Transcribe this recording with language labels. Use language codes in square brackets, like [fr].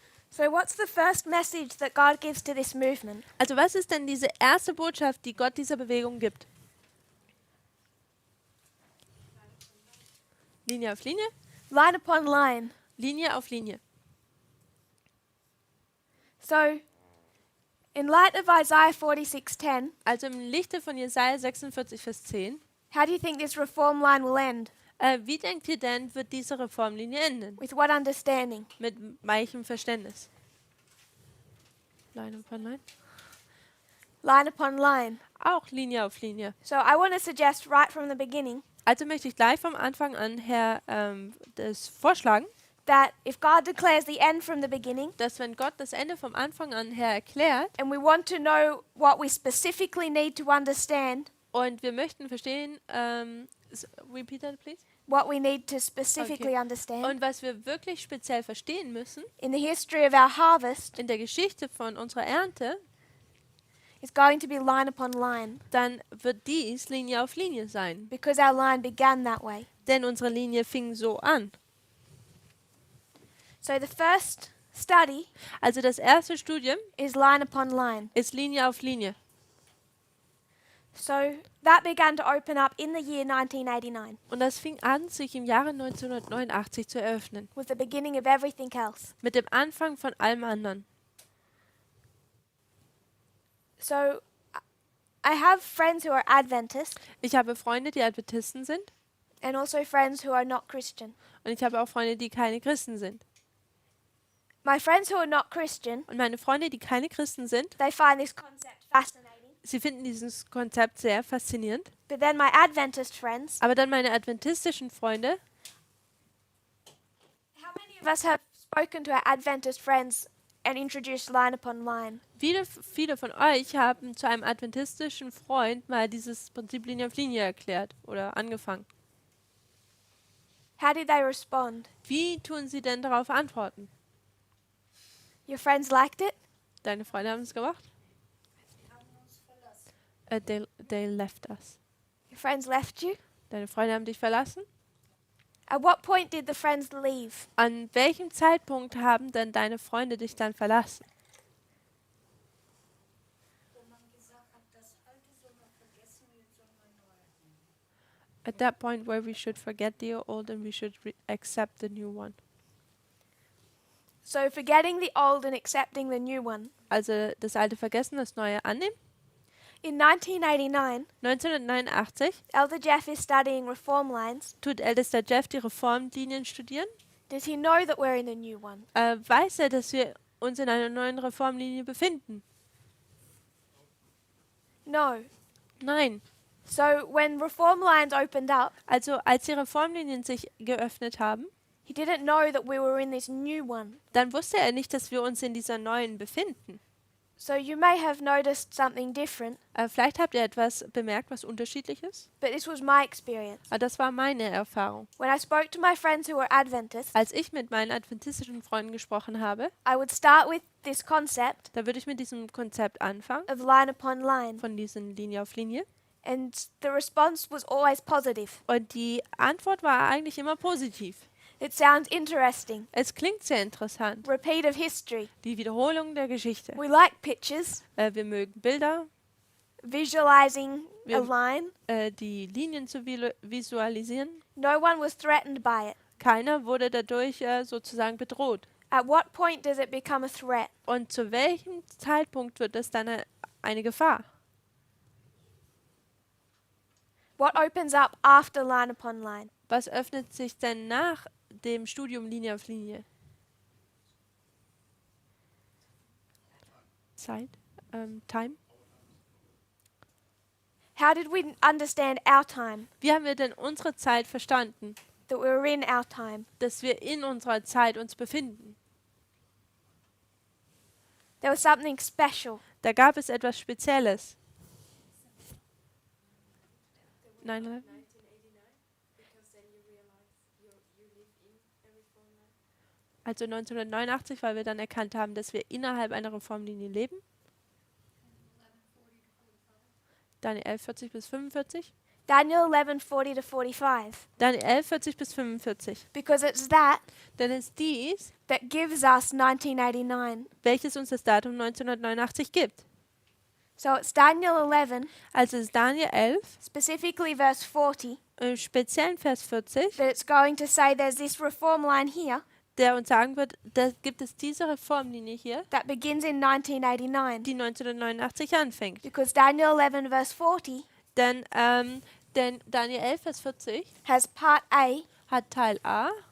[en] So what's the first message that God gives to this movement? [de] Also was ist denn diese erste Botschaft, die Gott dieser Bewegung gibt? Linie auf Linie, [en] Line upon line. [de] Linie auf Linie. [en] So in light of Isaiah 46:10, [de] Also im Lichte von Jesaja 46, Vers 10. [en] how do you think this reform line will end? [de] Wie denkt ihr denn, wird diese Reformlinie enden? [en] With what understanding? [de] Mit welchem Verständnis? [en] Line upon Line. Line upon line. [de] Auch Linie auf Linie. [en] So I want to suggest right from the beginning [de] Also möchte ich gleich vom Anfang an her das vorschlagen, [en] that if God declares the end from the beginning, [de] dass wenn Gott das Ende vom Anfang an her erklärt [en] and we want to know what we specifically need to understand, [de] und wir möchten verstehen, [en] repeat that please, what we need to specifically Okay. understand [de] und was wir wirklich speziell verstehen müssen [en] in the history of our harvest [de] in der Geschichte von unserer Ernte, [en] is going to be line upon line, [de] dann wird dies Linie auf Linie sein. [en] because our line began that way. [de] Denn unsere Linie fing so an. [en] So the first study [de] Also das erste Studium [en] is line upon line. [de] ist Linie auf Linie. [en] So that began to open up in the year 1989 [de] Und das fing an, sich im Jahre 1989 zu eröffnen. [en] with the beginning of everything else. [de] Mit dem Anfang von allem anderen. [en] So I have friends who are Adventists [de] Ich habe Freunde, die Adventisten sind. [en] and also friends who are not Christian. [de] Und ich habe auch Freunde, die keine Christen sind. [en] My friends who are not Christian, [de] Und meine Freunde, die keine Christen sind, [en] they find this concept fascinating. [de] sie finden dieses Konzept sehr faszinierend. [en] But then my Adventist friends, [de] Aber dann meine adventistischen Freunde, [en] how many of us have spoken to our Adventist friends and introduced line upon line? [de] viele von euch haben zu einem adventistischen Freund mal dieses Prinzip Linie auf Linie erklärt oder angefangen. [en] How did they respond? [de] Wie tun sie denn darauf antworten? [en] Your friends liked it? [de] Deine Freunde haben es gemacht? [en] They left us. Your friends left you? [de] Deine Freunde haben dich verlassen? [en] At what point did the friends leave? [de] An welchem Zeitpunkt haben denn deine Freunde dich dann verlassen? [en] At that point where we should forget the old and we should accept the new one. So forgetting the old and accepting the new one. [de] Also das Alte vergessen, das Neue annehmen. [en] In 1989, [de] 1989 [en] Elder Jeff is studying reform lines. [de] tut ältester Jeff die Reformlinien studieren. [en] Does he know that we're in a new one? [de] Weiß er, dass wir uns in einer neuen Reformlinie befinden? [en] No. [de] Nein. [en] So when reform lines opened up, [de] Also als die Reformlinien sich geöffnet haben, [en] he didn't know that we were in this new one. [de] dann wusste er nicht, dass wir uns in dieser neuen befinden. [en] So you may have noticed something different, [de] Vielleicht habt ihr etwas bemerkt, was unterschiedlich ist. [en] but this was my experience. [de] Aber das war meine Erfahrung. [en] When I spoke to my friends who were Adventists, [de] Als ich mit meinen adventistischen Freunden gesprochen habe, [en] I would start with this concept [de] da würde ich mit diesem Konzept anfangen, [en] of line upon line, [de] von diesen Linie auf Linie. [en] and the response was always positive. [de] Und die Antwort war eigentlich immer positiv. [en] It sounds interesting. [de] Es klingt sehr interessant. [en] Repeat of history. [de] Die Wiederholung der Geschichte. [en] We like pictures, [de] Wir mögen Bilder, [en] visualizing a [de] Wir- [en] line. [de] die Linien zu visualisieren. [en] No one was threatened by it. [de] Keiner wurde dadurch sozusagen bedroht. [en] At what point does it become a threat? [de] Und zu welchem Zeitpunkt wird es dann eine Gefahr? [en] What opens up after line upon line? [de] Was öffnet sich denn nach dem Studium Linie auf Linie? Zeit? [en] Time? How did we understand our time? [de] Wie haben wir denn unsere Zeit verstanden? [en] That we were in our time? [de] Dass wir in unserer Zeit uns befinden. [en] There was something special. [de] Da gab es etwas Spezielles. [en] 9/11? [de] Also 1989, weil wir dann erkannt haben, dass wir innerhalb einer Reformlinie leben. Daniel 11, 40 bis 45. [en] Daniel 11:40 to 45, [de] Daniel 11, 40 bis 45. [en] because it's that [de] Denn es ist dies, [en] that gives us 1989. [de] welches uns das Datum 1989 gibt. [en] So it's Daniel 11, [de] Also es ist Daniel 11, [en] specifically verse 40, [de] im speziellen Vers 40, [en] that it's going to say there's this reform line here [de] der uns sagen wird, da gibt es diese Reformlinie hier, [en] that begins in 1989. [de] die 1989 anfängt. [en] Because Daniel 11 verse 40 [de] Denn Daniel 11, Vers 40 [en] has part A [de] hat Teil A